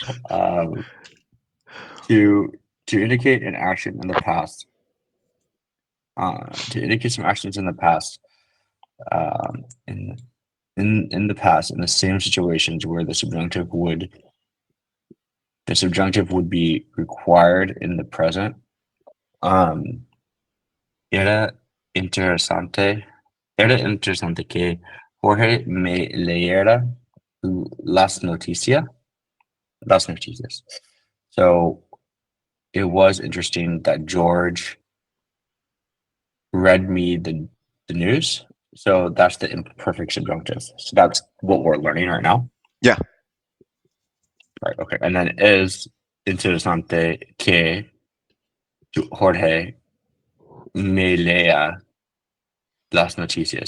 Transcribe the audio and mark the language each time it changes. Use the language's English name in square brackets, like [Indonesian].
[English] um, to to indicate an action in the past, to indicate some actions in the past, um, in in the past, in the same situations where the subjunctive would be required in the present. [Spanish] Um, era interesante, era interesante que Jorge me leyera las noticias, las noticias. [English] So it was interesting that George read me the news. So that's the imperfect subjunctive. So that's what we're learning right now. Yeah. Right. Okay. And then is [Spanish] interesante que Jorge me lea las noticias.